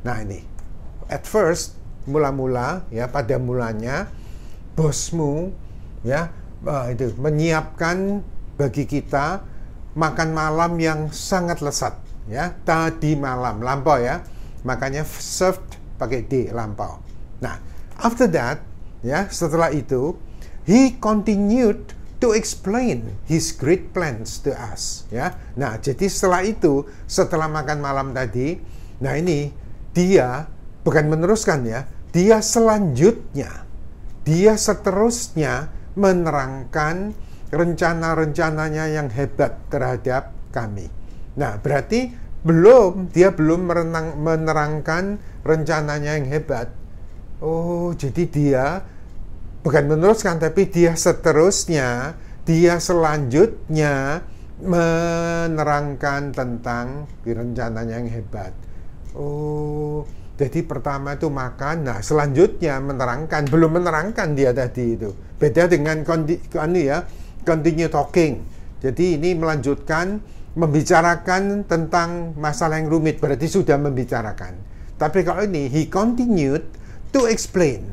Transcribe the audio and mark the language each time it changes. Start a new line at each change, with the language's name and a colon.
Indonesian: Nah ini at first, mula-mula ya, pada mulanya bosmu ya itu menyiapkan bagi kita makan malam yang sangat lezat ya, tadi malam lampau ya, makanya served pakai D, lampau.
English: Nah, after that, ya,
Indonesian: setelah itu,
English: he continued to explain his great plans to us, ya.
Indonesian: Nah, jadi setelah itu, setelah makan malam tadi, nah ini dia bukan meneruskan ya, dia selanjutnya, dia seterusnya menerangkan rencana-rencananya yang hebat terhadap kami. Nah, berarti dia belum menerangkan rencananya yang hebat. Oh, jadi dia bukan meneruskan, tapi dia seterusnya, dia selanjutnya menerangkan tentang rencananya yang hebat. Oh, jadi pertama itu makan, nah selanjutnya menerangkan, belum menerangkan dia tadi itu. Beda dengan continue talking. Jadi ini melanjutkan, membicarakan tentang masalah yang rumit, berarti sudah membicarakan. Tapi kalau ini,
English: he continued to explain.